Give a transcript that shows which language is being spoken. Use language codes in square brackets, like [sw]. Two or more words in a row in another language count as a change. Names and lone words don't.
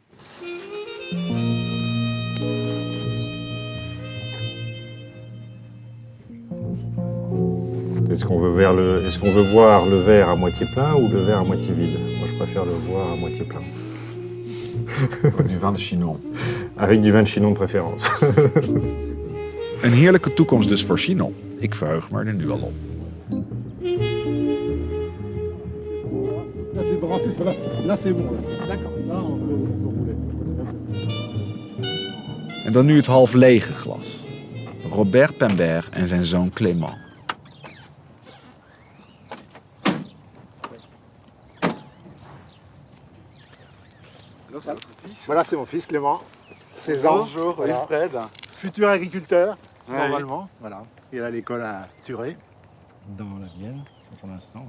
[fr] Est-ce qu'on veut voir le verre à moitié plein ou le verre à moitié vide? Moi, je préfère le voir à moitié plein. Du vin de Chinon. Avec du vin de Chinon de préférence. [nl] Een heerlijke toekomst dus voor Chinon. Ik verheug me er nu al op. [fr] Là c'est branché, ça va. Là c'est bon. D'accord. Là on peut rouler. [nl] En dan nu het half lege glas. Robert Pembert en zijn zoon Clément. [fr] Voilà, c'est mon fils Clément, 16 ans. Bonjour, Voilà. Wilfred. Futur agriculteur, Ouais, normalement. Voilà. Il est à l'école à Thuré, dans la Vienne, pour l'instant.